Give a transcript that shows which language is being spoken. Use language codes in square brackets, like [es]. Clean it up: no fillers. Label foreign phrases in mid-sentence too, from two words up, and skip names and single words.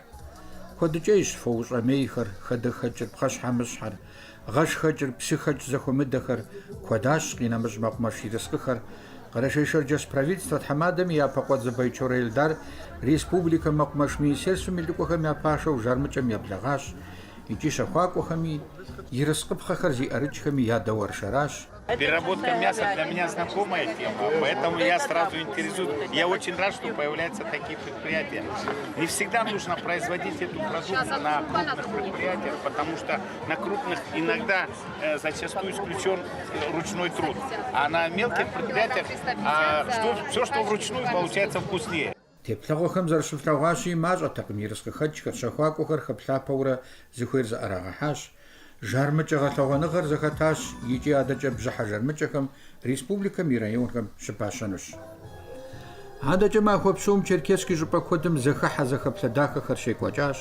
[kbd] Куэдыкӏейщ фоущӏэмейхэр, хадэхэкӏыр, пхъэщхьэмыщхьэр, гъэшхэкӏыр, псыхэкӏ зэхуэмыдэхэр, куэдащ къинэмыщӏ мэкъумэш ерыскъыхэр. Къэрэшей Шэрджэс правительство тхьэмадэм и япэ къуэдзэ Байчорэ Илдар республикэ мэкъумэш министерствэм и лӏыкӏуэхэм я пашэу жармыкӏэм еблэгъащ. Икӏи щэхуакӏуэхэми, ерыскъыпхъэхэр зиӏэрыкӏхэми я дэуэршэращ. [ru] Переработка мяса для меня знакомая тема, поэтому я сразу интересуюсь. Я очень рад, что появляются такие предприятия. Не всегда нужно производить эту продукцию на крупных предприятиях, потому что на крупных иногда зачастую исключен ручной труд. А на мелких предприятиях все, что вручную, получается вкуснее. [kbd] Теплъэгъуэхэм зэрыщыфлъэгъуащи мащӏэтэкъым, ерыскъыхэкӏхэр, щэхуакӏуэхэр хэплъапэурэ зыхуейр зыӏэрагъэхьащ. Жармыкӏэ гъэлъэгъуэныгъэр зэхэтащ, икӏи адэкӏэ бжьыхьэ жармыкӏэхэм республикэм и районхэм щыпащэнущ. Адэкӏэ махуэ псом Черкесск и щӏыпӏэ куэдым зэхыхьэ зэхэплъэ дахэхэр щекӏуэкӏащ.